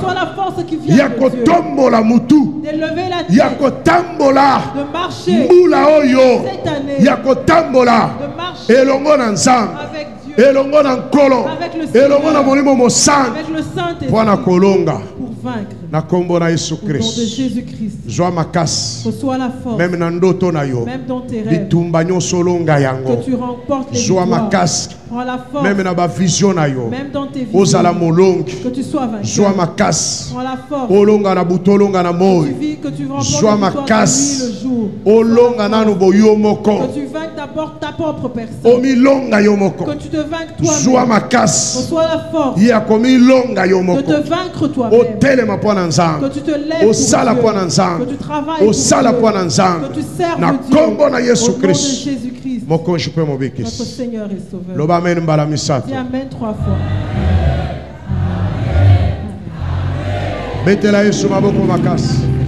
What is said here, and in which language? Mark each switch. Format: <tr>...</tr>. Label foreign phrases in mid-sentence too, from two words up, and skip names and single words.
<ln>Ya ko tombola mutu. Ya ko tambola. Mbula oyo. Ya ko tambola. Elongo na nzambe. Elongo na nkolo. Elongo na molimo mosantu. Pona kolonga. Na kombo na Yesu Christ. Joa makasi.</ln> <fr>Reçois la force.</fr> <ln>Même na ndoto na yo.</ln> <fr>Même dans tes rêves.</fr> <ln>Bitumba nyonso longa yango.</ln> <fr>Que tu remportes les</fr> <ln>Joa</ln> <fr>victoires.</fr> <ln>makasi.</ln> <fr>Prends la force.</fr> <ln>Même na ba vision na yo.</ln> <fr>Même dans tes visions.</fr> <ln>Ozala molongi.</ln> <fr>Que tu sois vainqueur.</fr> <ln>Joa makasi.</ln> <fr>Prends la force.</fr> <ln>Olonga na butolonga na moi.</ln> <fr>Que tu remportes</fr> <ln>Joa</ln> <fr>les victoires</fr> <ln>makasi.</ln> <fr>de nuit le jour.</fr> <ln>Olonga nanu boyo moko.</ln> <fr>Que tu vainques d'abord ta propre personne.</fr> <ln>Omilonga yo moko.</ln> <fr>Que tu te vainques toi-même.</fr> <ln>Joa makasi.</ln> <fr>Reçois la force.</fr> <ln>Ya komilonga yo moko.</ln> <fr>De te vaincre toi-même.</fr> <ln>Otelema pona nzambe.</ln> <fr>Que tu te lèves pour</fr> <ln>Osala</ln> <fr>Dieu.</fr> <ln>pona nzambe.</ln> <fr>Que tu travailles pour</fr> <ln>Osala</ln> <fr>Dieu.</fr> <ln>pona nzambe.</ln> <fr>Que tu serves</fr> <ln>Na</ln> <fr>Dieu.</fr> <ln>kombo na Yesu</ln> <fr>Au nom de</fr> <ln>Christ.</ln> <fr>Jésus-Christ.</fr> <ln>Mokonji pe</ln> <fr>Notre</fr> <ln>mobikisi.</ln> <fr>Seigneur et Sauveur.</fr> <ln>Loba amen mbala misato.</ln> <fr>Dis Amen 3 fois.</fr> <ln>Betela Yesu maboko makasi.</ln>